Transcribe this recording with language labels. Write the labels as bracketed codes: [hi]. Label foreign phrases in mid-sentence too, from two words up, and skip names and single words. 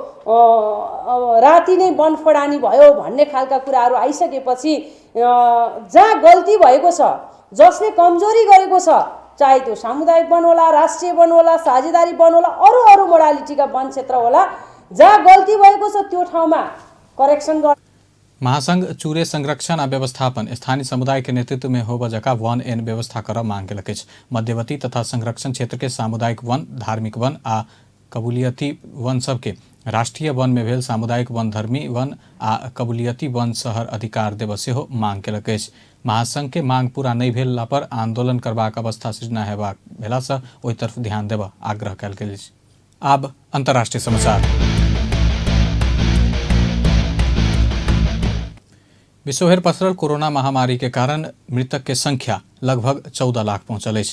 [ne] राति नै वन फडानी भयो भन्ने खालका कुराहरू आइसकेपछि जहाँ गल्ती भएको छ, जसले कमजोरी गरेको छ, चाहे त्यो सामुदायिक वन होला, राष्ट्रिय वन होला, साझेदारी वन होला, अरू मोडालिटीका वन क्षेत्र होला, जहाँ गल्ती भएको छ त्यो ठाउँमा करेक्सन गर्न। [mai] महासंघ चूरे संरक्षण आ व्यवस्थापन स्थानीय समुदाय के नेतृत्व में हो बजका वन एन व्यवस्था कर मांग केलक अछि। मध्यवर्ती तथा संरक्षण क्षेत्र के सामुदायिक वन, धार्मिक वन आ कबूलियती वन सबके राष्ट्रीय वन में भेल सामुदायिक वन, धर्मी वन आ कबूलियती वन शहर अधिकार देब सेहो मांग केलक अछि। महासंघ के मांग पूरा नहीं भेला पर आंदोलन करबाक अवस्था सृजना हेबाक भेला से ओहि तरफ ध्यान देब आग्रह कयल गेल अछि। आब अंतर्राष्ट्रीय समाचार। विश्वभर पसरल कोरोना महामारी के कारण मृतक के संख्या लगभग 14 लाख पहुंचल अछि।